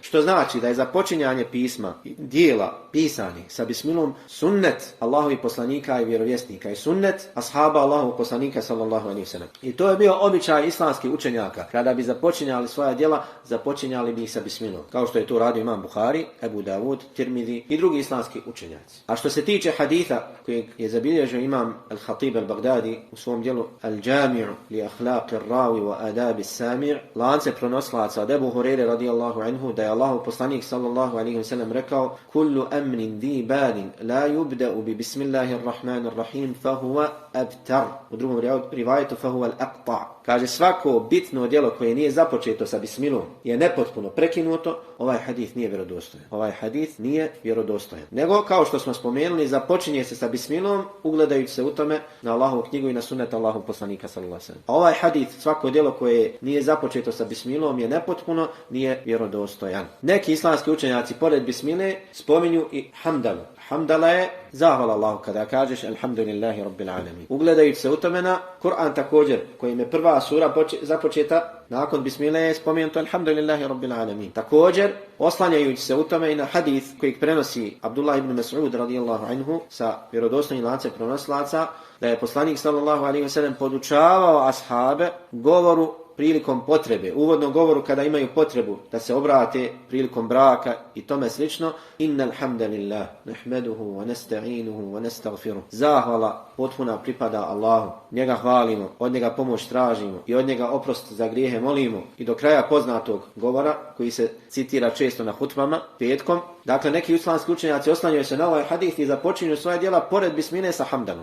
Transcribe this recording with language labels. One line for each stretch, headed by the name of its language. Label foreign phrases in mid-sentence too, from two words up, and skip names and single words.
Bosnian: Što znači da je započinjanje pisma, dijela, pisanih sa bismilom sunnet Allahovih poslanika i vjerovjesnika i sunnet ashaba Allahovog poslanika
Arabic: صلى الله عليه وسلم.
Bosnian: I to je bio običaj islamskih učenjaka. Kada bi započinjali svoja djela, započinjali bi ih sa bismilom. Kao što je to radio Imam Buhari, Ebu Davud, Tirmizi i drugi islamski učenjaci. A što se tiče haditha kojeg je zabilježio Imam Al-Khatib Al-Baghdadi u svom djelu Al-Jami'u li akhlaqi ar-rawi wa adabi as-sami', lance prenoslaca od Ebu Hurajre
Arabic: رضي الله عنه,
Bosnian: da je Allahov poslanik
Arabic: صلى الله عليه وسلم
Bosnian: rekao:
Arabic: "كل أمر ذي بال لا يبدأ ب بسم الله الرحمن الرحيم فهو أبتر."
Bosnian: U drugom rivajetu
Arabic: فهو الأقطع'.
Bosnian: Kaže, svako bitno djelo koje nije započeto sa bismilom je nepotpuno prekinuto, ovaj hadis nije vjerodostojan. Ovaj hadis nije vjerodostojan. Nego, kao što smo spomenuli, započinje se sa bismilom, ugledajući se u tome na Allahovu knjigu i na sunnet Allahovog poslanika
Arabic: صلى الله عليه وسلم.
Bosnian: A ovaj hadis, svako djelo koje nije započeto sa bismilom je nepotpuno, nije vjerodostojan. Neki islamski učenjaci pored bismile spominju i hamdalu. Hamdala je zahvala Allahu kada kažeš
Arabic: الحمد لله رب العالمين.
Bosnian: Ugledajući se u tome na Kur'an također, kojim je prva sura započeta nakon bismile je spomenuto
Arabic: الحمد لله رب العالمين.
Bosnian: Također, oslanjajući se u tome i na hadis kojeg prenosi Abdullah ibn Mas'ud
Arabic: رضي الله عنه
Bosnian: sa vjerodostojnim lancem prenosilaca, da je poslanik
Arabic: صلى الله عليه وسلم
Bosnian: podučavao ashabe govoru prilikom potrebe, uvodnom govoru kada imaju potrebu da se obrate prilikom braka i tome slično.
Arabic: إن الحمد لله نحمده ونستعينه ونستغفره.
Bosnian: Zahvala potpuna pripada Allahu. Njega hvalimo, od njega pomoć tražimo i od njega oprost za grijehe molimo. I do kraja poznatog govora koji se citira često na hutbama petkom. Dakle, neki islamski učenjaci oslanjaju se na ovaj hadis i započinju svoja djela pored bismine sa hamdalom.